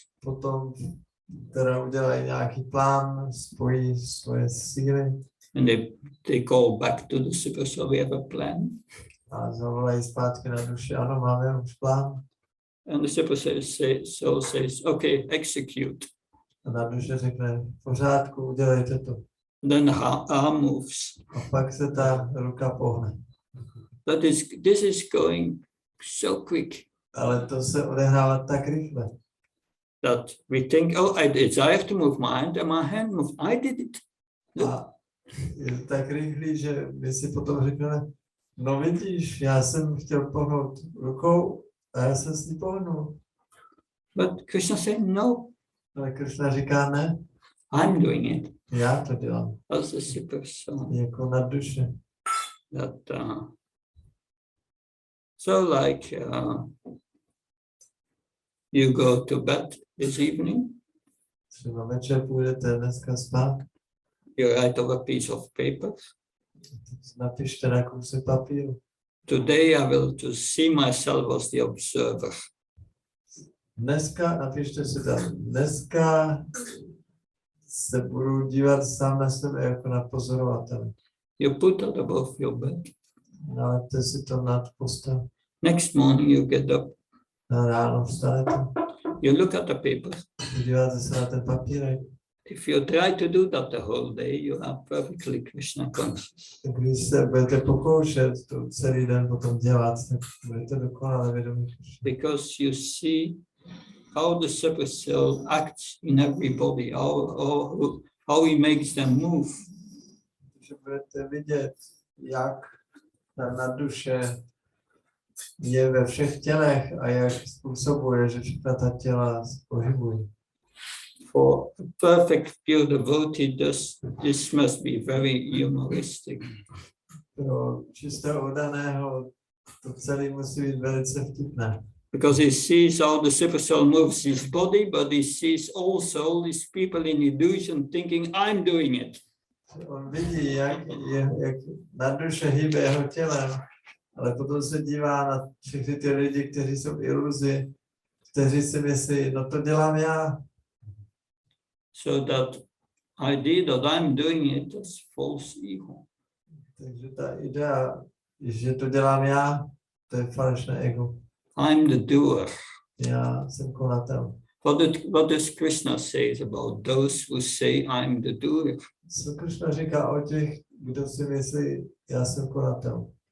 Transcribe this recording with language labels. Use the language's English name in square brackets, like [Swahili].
[Czech] Potom teda udělají nějaký plán, spojí svoje síly. [English] And they call back to the super, so we have a plan. [Czech] A zavolají zpátky na duši, ano, máme už plán. [English] And the super says, okay, execute. [Czech] A na duše řekne, v pořádku, udělejte to. [English] Then the arm moves. [Czech] A pak se ta ruka pohne. [English] But this is going so quick. [Czech] Ale to se odehrává tak rychle. [English] That we think, oh, I have to move my hand, and my hand moved. I did it. No. [Czech] A je tak rychlý, že my si potom řekneme, no vidíš, já jsem chtěl pohnout rukou a já jsem s ní pohnul. [English] But Krishna said, no. [Czech] Ale Krishna říká, ne. [English] I'm doing it. [Czech] Já to dělám. [English] As a super soul. [Czech] Jako na duše. [English] That, so like you go to bed this evening. [Czech] Třeba večer půjdete dneska spát. [English] You write on a piece of paper. [Czech] Napište na kousek papíru. [English] Today I will to see myself as the observer. [Czech] Dneska, napište si tam, dneska se budu dívat sám na sebe jako na pozorovatele. [English] You put that above your bed. [Czech] Nalepte si to nad postel. [English] Next morning you get up. [Czech] Ráno vstanete. [English] You look at the paper. [Czech] Díváte se na ten papírek. [English] If you try to do that the whole day, you are perfectly Krishna conscious. [Czech] Když se budete pokoušet to celý den potom dělat, tak budete dokonale vědomí. [English] Because you see how the super cell acts in everybody, how he makes them move. [Czech] Že budete vidět, jak na duše je ve všech tělech a jak způsobuje, že všechna ta těla pohybují. [English] For a perfect pure devotee, this must be very humoristic. [Czech] Pro čistého oddaného to celé musí být velice vtipné. [English] Because he sees how the super soul moves his body, but he sees also all these people in illusion thinking, I'm doing it. [Czech] On vidí, jak na duše hýbe jeho tělem, ale potom se dívá na všechny ty lidi, kteří jsou v iluzi, kteří si myslí, no to dělám já. [English] So that idea that I'm doing it is false ego. [Czech] Takže ta idea, že to dělám já, to je falešné ego. [English] I'm the doer. [Czech] Já jsem konatel. [English] What does Krishna say about those who say I'm the doer? [Czech] Co Krishna říká o těch, kdo si myslí, já jsem konatel?